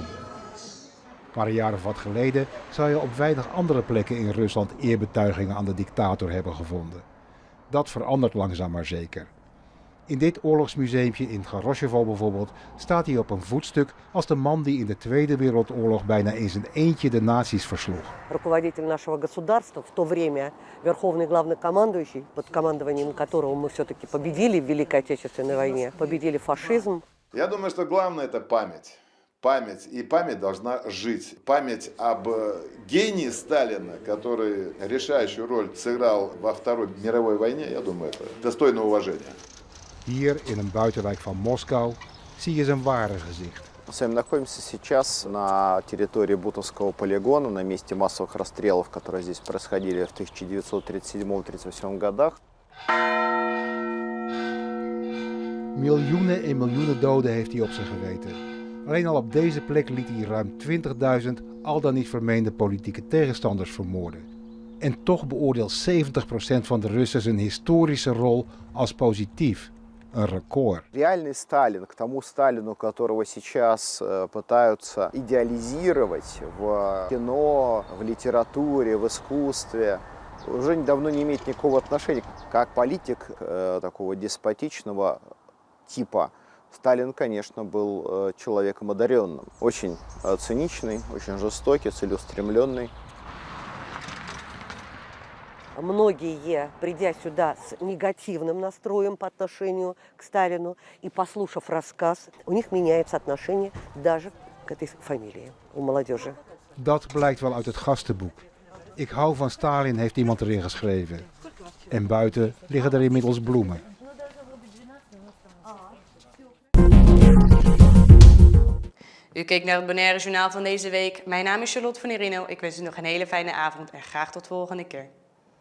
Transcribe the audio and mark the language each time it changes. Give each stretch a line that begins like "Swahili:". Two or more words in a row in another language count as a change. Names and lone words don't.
Dutch: Maar een jaar of wat geleden zou je op weinig andere plekken in Rusland eerbetuigingen aan de dictator hebben gevonden. Dat verandert langzaam maar zeker. In dit oorlogsmuseumpje in Garosjevo bijvoorbeeld staat hij op een voetstuk als de man die in de Tweede Wereldoorlog bijna in zijn eentje de nazi's versloeg.
Russian: Руководитель нашего государства, в то время верховный главнокомандующий, под командованием которого мы все-таки победили в Великой Отечественной войне, победили фашизм. Я думаю, что главное это память. Память, и память должна жить. Память об гении Сталина, который решающую роль сыграл во Второй мировой войне, я думаю, это достойно уважения.
Dutch: Hier in een buitenwijk van Moskou zie je zijn ware gezicht.
Russian: Мы с вами находимся сейчас на территории Бутовского полигона, на месте массовых расстрелов, которые здесь происходили в 1937-1938 годах.
Dutch: Miljoenen en miljoenen doden heeft hij op zijn geweten. Alleen al op deze plek liet hij ruim 20.000 al dan niet vermeende politieke tegenstanders vermoorden. En toch beoordeelt 70% van de Russen zijn historische rol als positief. Een record.
Russian: Реальный Сталин, к тому Сталину, которого сейчас пытаются идеализировать в кино, в литературе, в искусстве, уже давно не имеет никакого отношения. Как политик такого деспотичного типа, Сталин, конечно, был человеком одаренным, очень циничный, очень жестокий, целеустремленный. Многие, придя сюда с негативным настроем по отношению к Сталину и послушав рассказ, у них меняется отношение даже к этой фамилии у молодежи.
Dutch: Dat blijkt wel uit het gastenboek. Ik hou van Stalin, heeft iemand erin geschreven. En buiten liggen er inmiddels bloemen. U keek naar het Bonaire Journaal van deze week. Mijn naam is Charlotte Funerino. Ik wens u nog een hele fijne avond en graag tot volgende keer.